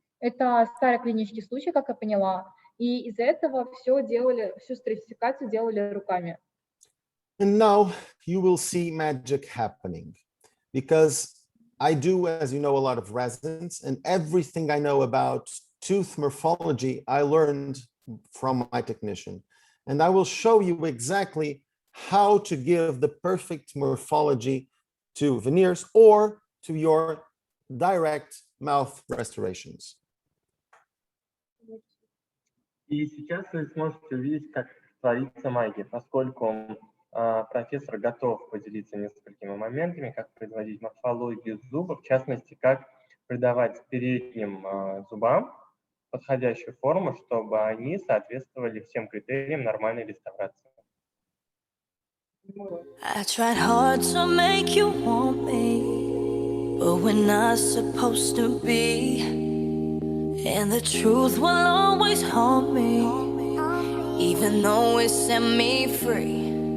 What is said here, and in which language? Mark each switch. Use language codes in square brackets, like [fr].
[ru] Это старый клинический случай, как я поняла. И из-за этого всю стратификацию делали руками. [en] And now you will see magic happening, because I do, as you know, a lot of resins, and everything I know about tooth morphology, I learned from my technician. And I will show you exactly how to give the perfect morphology to veneers or to your direct mouth restorations. [ru] И сейчас вы сможете увидеть, как творится магия, поскольку профессор готов поделиться несколькими моментами, как производить морфологию зуба, в частности, как придавать передним зубам подходящую форму, чтобы они соответствовали всем критериям нормальной реставрации. [en] I tried hard to make you want me, but we're not supposed to be, and the truth will always haunt me, even though it set me free.